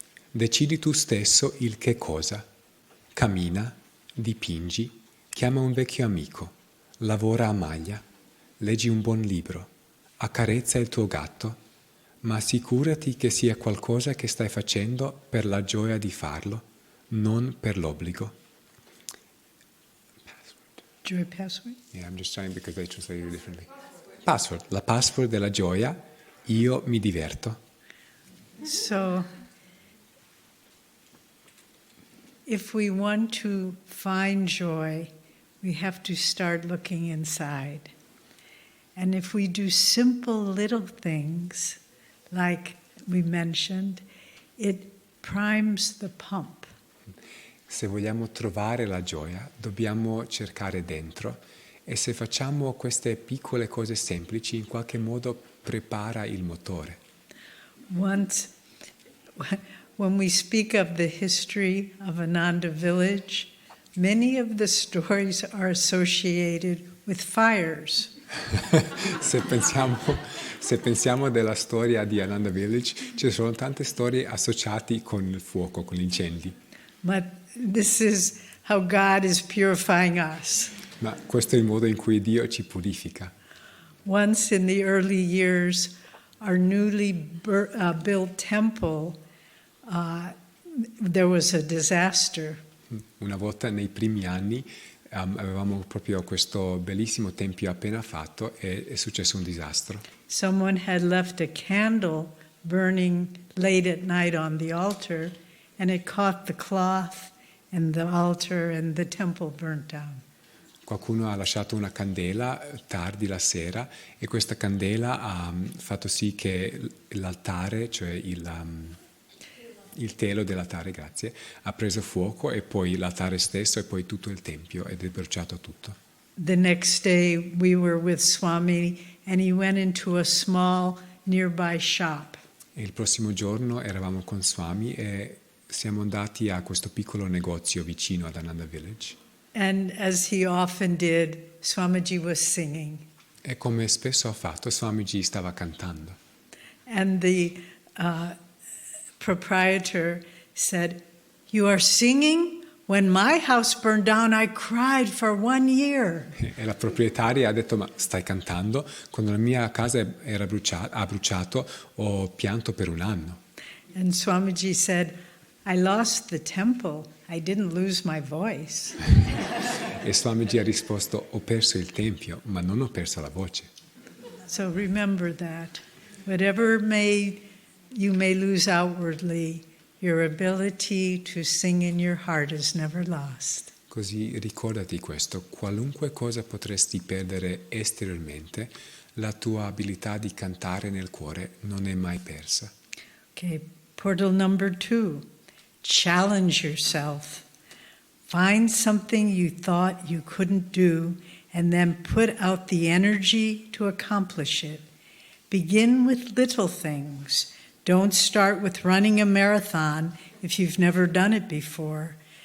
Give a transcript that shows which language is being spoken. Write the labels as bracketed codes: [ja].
[it] Decidi tu stesso il che cosa. Cammina, dipingi, chiama un vecchio amico, lavora a maglia, leggi un buon libro, accarezza il tuo gatto, ma assicurati che sia qualcosa che stai facendo per la gioia di farlo, non per l'obbligo. [en] Joy password? Yeah, I'm just trying because they translate it differently. Password. [it] La password della gioia, io mi diverto. [en] So, if we want to find joy, we have to start looking inside. And if we do simple little things, like we mentioned, it primes the pump. [it] Se vogliamo trovare la gioia, dobbiamo cercare dentro, e se facciamo queste piccole cose semplici, in qualche modo prepara il motore. [en] Once, when we speak of the history of Ananda village, many of the stories are associated with fires. [it] Se pensiamo della storia di Ananda Village, ci sono tante storie associate con il fuoco, con gli incendi. [en] But this is how God is purifying us. [it] Ma questo è il modo in cui Dio ci purifica. [en] Once in the early years, our newly built temple, there was a disaster. [it] Una volta nei primi anni avevamo proprio questo bellissimo tempio appena fatto e è successo un disastro. [en] Someone had left a candle burning late at night on the altar, and it caught the cloth and the altar, and the temple burnt down. [it] Qualcuno ha lasciato una candela tardi la sera e questa candela ha fatto sì che l'altare, cioè il telo dell'altare, grazie, ha preso fuoco e poi l'altare stesso e poi tutto il tempio ed è bruciato tutto. [en] The next day we were with Swami and he went into a small nearby shop. [it] E il prossimo giorno eravamo con Swami e siamo andati a questo piccolo negozio vicino ad Ananda Village. [en] And as he often did, Swamiji was singing. [it] E come spesso ha fatto, Swamiji stava cantando. [en] And the proprietor said, "You are singing? When my house burned down, I cried for 1 year. [it] E la proprietaria ha detto, ma stai cantando? Quando la mia casa ha bruciato, ho pianto per 1 anno. [en] And Swamiji said, I lost the temple. I didn't lose my voice. [it] E Swamiji ha risposto, ho perso il tempio, ma non ho perso la voce. [en] So remember that. Whatever you may lose outwardly, your ability to sing in your heart is never lost. [it] Così ricordati questo, qualunque cosa potresti perdere esteriormente, la tua abilità di cantare nel cuore non è mai persa. [en] Okay, portal number 2. Challenge yourself. Find something you thought you couldn't do and then put out the energy to accomplish it. Begin with little things. Don't start with running a marathon if you've never done it before.